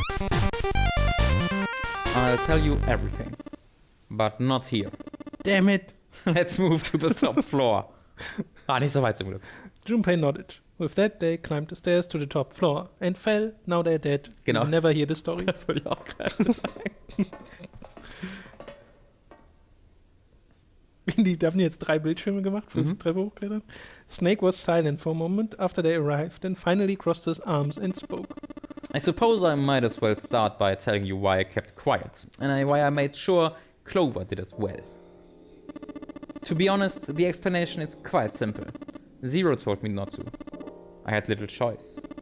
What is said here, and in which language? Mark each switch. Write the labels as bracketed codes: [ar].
[en] I'll tell you everything. But not here. Damn it! Let's move to the top floor. [de] Nicht so weit zum Glück. [en] Junpei nodded. With that, they climbed the stairs to the top floor and fell. Now they're dead. [de] Genau. [en] You'll never hear the story. [de] Das wollte ich auch gerade sagen. Die haben jetzt 3 Bildschirme gemacht fürs Treppe hochklettern. [en] Snake was silent for a moment after they arrived and finally crossed his arms and spoke. I suppose I might as well start by telling you why I kept quiet and why I made sure Clover did as well. To be honest, the explanation is quite simple. Zero told me not to. I had little choice.